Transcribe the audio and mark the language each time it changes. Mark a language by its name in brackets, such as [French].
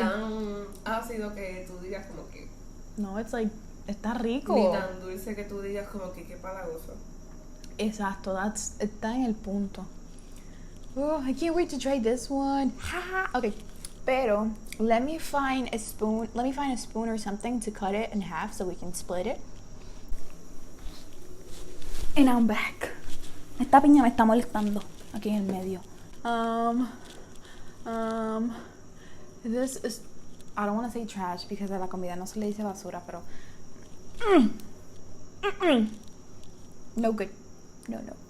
[Spanish] tan ácido que tú digas como que... no, [English] it's like, [Spanish] está rico. Ni tan dulce que tú digas como que qué palagoso. Exacto, está en el punto. [English] Oh, I can't wait to try this one. Okay, pero let me find a spoon or something to cut it in half so we can split it. And I'm back. [Spanish] Esta piña me está molestando aquí en el medio. [English] This is, I don't want to say trash because [Spanish] a la comida no se le dice basura, pero [English] no good. No.